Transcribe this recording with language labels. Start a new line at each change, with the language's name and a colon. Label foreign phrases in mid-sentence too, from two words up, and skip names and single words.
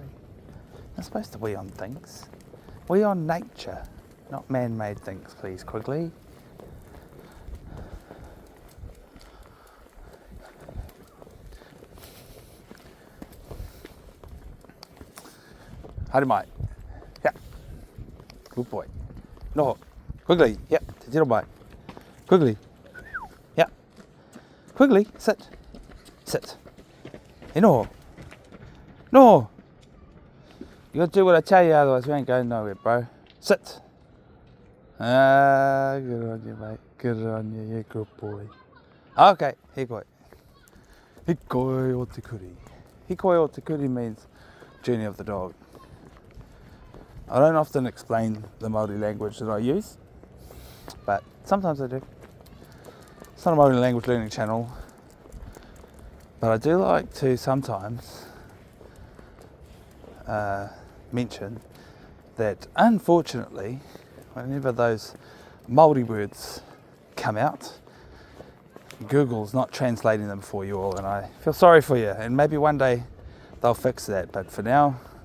English: You're supposed to wee on things. Wee on nature, not man-made things, please, Quigley.
Māori: Haere mai.
English: Yeah. Good boy. No. Quigley. Yep.
Māori: Te tiro mai.
English: Quigley. Yeah. Quigley, sit. Sit. Hey, no. No! You gotta do what I tell you, otherwise we ain't going nowhere, bro. Sit! Good on you, mate. Good on you, yeah, good boy.
Māori: Okay, hikoi. Hikoi o te kuri. Hikoi o te kuri
English: means journey of the dog. I don't often explain the Māori language that I use, but sometimes I do. It's not a Māori language learning channel, but I do like to sometimes mention that unfortunately whenever those Māori words come out, Google's not translating them for you all, and I feel sorry for you, and maybe one day they'll fix that, but for now